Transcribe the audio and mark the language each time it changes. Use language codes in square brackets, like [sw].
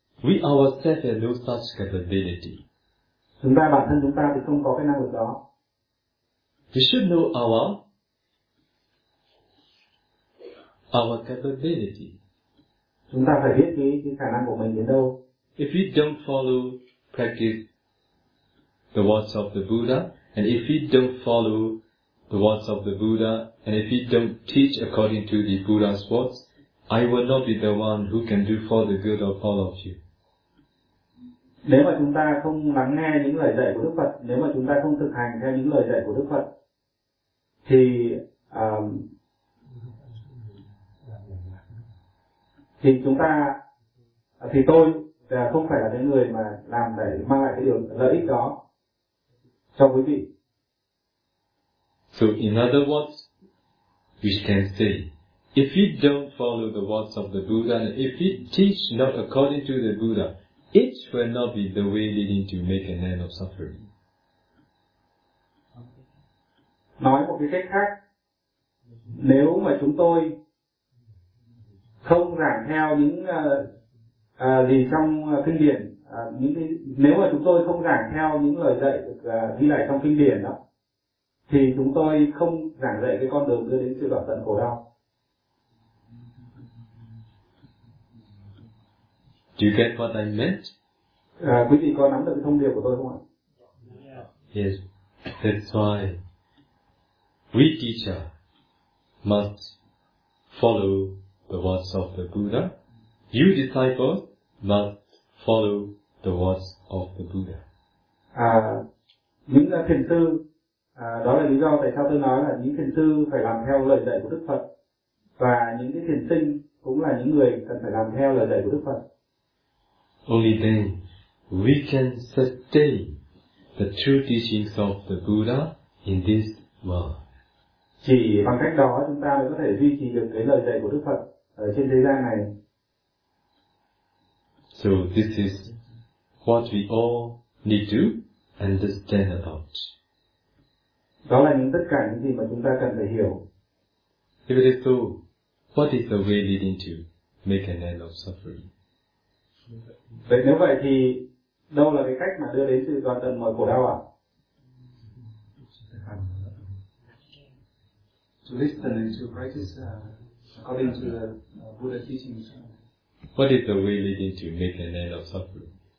[en] We ourselves have no such capability. [vi] Chúng ta bản thân chúng ta thì không có cái năng lực đó. [en] We should know our capability. [vi] Chúng ta phải biết cái khả năng của mình đến đâu. [en] If we don't follow practice the words of the Buddha, and if we don't follow the words of the Buddha, and if we don't teach according to the Buddha's words, I will not be the one who can do for the good of all of you. [vi] Nếu mà chúng ta không lắng nghe những lời dạy của Đức Phật, nếu mà chúng ta không thực hành theo những lời dạy của Đức Phật, thì tôi không phải là cái người mà làm để mang lại cái điều lợi ích đó cho quý vị. [en] So in other words, we can say, if we don't follow the words of the Buddha, and if we teach not according to the Buddha, it will not be the way leading to make an end of suffering. [vi] Nói một cái cách khác, nếu mà chúng tôi không giảng theo những gì trong kinh điển, nếu mà chúng tôi không giảng theo những lời dạy được ghi lại trong kinh điển đó, thì chúng tôi không giảng dạy cái con đường đưa đến sự đoạn tận khổ đau. [en] Do you get what I meant? [vi] Quý vị có nắm được cái thông điệp của tôi không ạ? [en] Yes, that's why we teacher must follow the words of the Buddha. You disciples must follow the words of the Buddha. [vi] Những thiền sư, đó là lý do tại sao tôi nói là những thiền sư phải làm theo lời dạy của Đức Phật, và những cái thiền sinh cũng là những người cần phải làm theo lời dạy của Đức Phật. [en] Only then we can sustain the true teachings of the Buddha in this world. [vi] Chỉ bằng cách đó chúng ta mới có thể duy trì được cái lời dạy của Đức Phật ở trên thế gian này. [en] So this is what we all need to understand about. [vi] Đó là những tất cả những gì mà chúng ta cần phải hiểu. [en] If it is so, what is the way leading to make an end of suffering? [vi] Vậy nếu vậy thì đâu là cái cách mà đưa đến sự đoạn tận mọi khổ đau ạ? [en] To listen and to practice according to the Buddha teachings. What is the way leading to make an end of suffering?